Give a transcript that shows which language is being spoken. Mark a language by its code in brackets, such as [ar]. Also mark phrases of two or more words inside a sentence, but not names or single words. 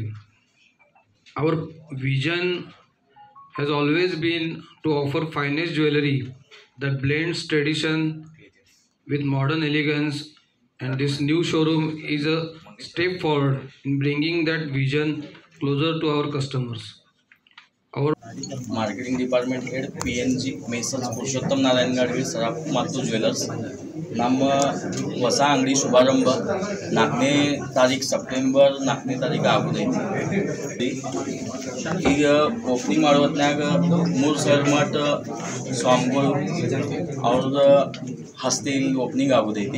[en] Our vision has always been to offer finest jewelry that blends tradition with modern elegance, and this new showroom is a step forward in bringing that vision closer to our customers. Our marketing department head [kn] PNG मेसर्स पुरुषोत्तम नारायण गाडगिल सराफ ಮತ್ತು ಜ್ಯುವೆಲ್ಲರ್ಸ್ ನಮ್ಮ ಹೊಸ ಅಂಗಡಿ ಶುಭಾರಂಭ 4ನೇ ತಾರೀಕು ಸೆಪ್ಟೆಂಬರ್ 4ನೇ ತಾರೀಕು ಆಗುದೈತಿ. ಈಗ ಓಪನಿಂಗ್ ಮಾಡೋ ಹೊತ್ನ್ಯಾಗ 3 ಸಾವಿರ ಮಠ ಸ್ವಾಮಿಗಳು ಅವ್ರದ್ದು ಹಸ್ತಿ ಇಲ್ಲಿ ಓಪನಿಂಗ್ ಆಗುದೈತಿ.